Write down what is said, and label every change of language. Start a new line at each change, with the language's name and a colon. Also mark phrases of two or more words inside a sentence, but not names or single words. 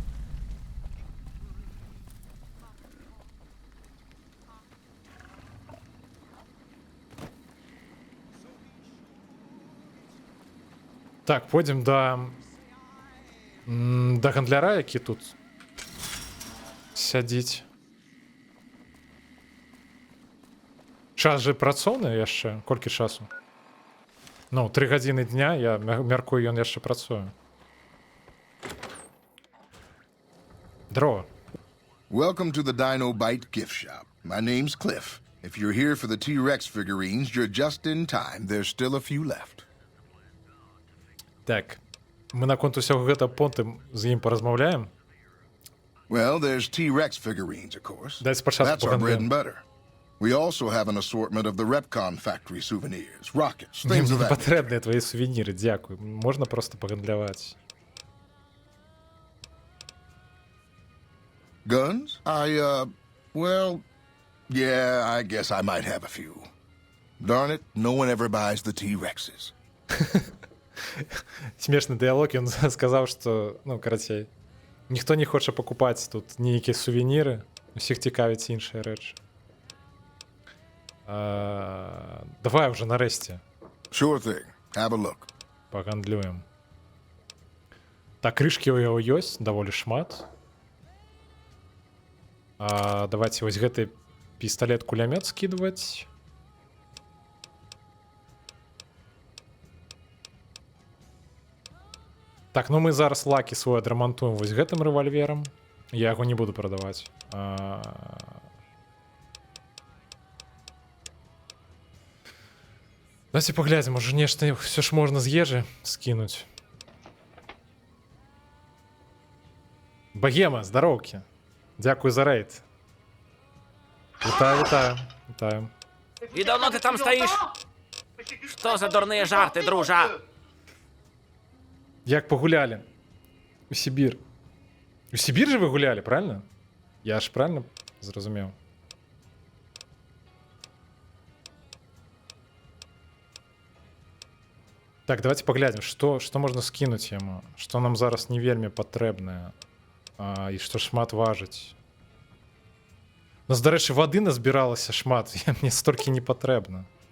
Belarusian: Так, пойдзем да гандляра, які тут сядзіць. Час же працоўны яшчэ? Колькі часу? Ну, 3 гадзіны дня, я мяркую, ён яшчэ працуе.
Russian: Здорово.
English: Welcome to the Dino Bite gift shop. My name's Cliff. If you're here for the T-Rex figurines, you're just in time. There's still a few left.
Belarusian: Так, мы наконт усяго гэта потым з ім паразмаўляем.
English: Well, there's T-Rex figurines, of course.
Belarusian: Дай спачатку
English: That's our bread
Belarusian: пагандлюем.
English: and butter. We also have an assortment of the Repcon factory souvenirs, rockets, things of
Belarusian: Не
English: that nature.
Belarusian: патрэбныя твои сувеніры, дзякуй. Можна проста пагандляваць.
English: Guns? Well, yeah, I guess I might have a few. Darn it, no one ever buys the T-Rexes.
Belarusian: Смешны дыялог, ён сказаў, што, ну, карацей, ніхто не хоча пакупаць тут нейкія сувеніры, усіх цікавіць іншыя рэчы. Давай уже нарэшце.
English: Sure thing. Have a look.
Belarusian: Пагандлюем. Так, крышкі ў яго ёсць, даволі шмат. Давайте вось гэты пісталет-кулямёт скидываць. Так, ну мы зараз лакі свой адрамантуем вось гэтым рэвальверам. Я яго не буду прадаваць. Давайте паглядзім, можа нешта ўсё ж можна з ежы скінуць. Богема, здароўкі.
Ukrainian: Дякую за рейд. Вітаю. І давно ти там стоїш? Що за дурні жарти, дружа? Як погуляли? У Сибір. У Сибір же ви гуляли, правильно? Я ж правильно зрозумів?
Russian: Так, давайте поглядим, что можно скинуть ему, что нам
Belarusian: зараз не вельмі патрэбнае, і што шмат важыць. У нас, дарэчы, вады назбіралася шмат, мне столькі не патрэбна.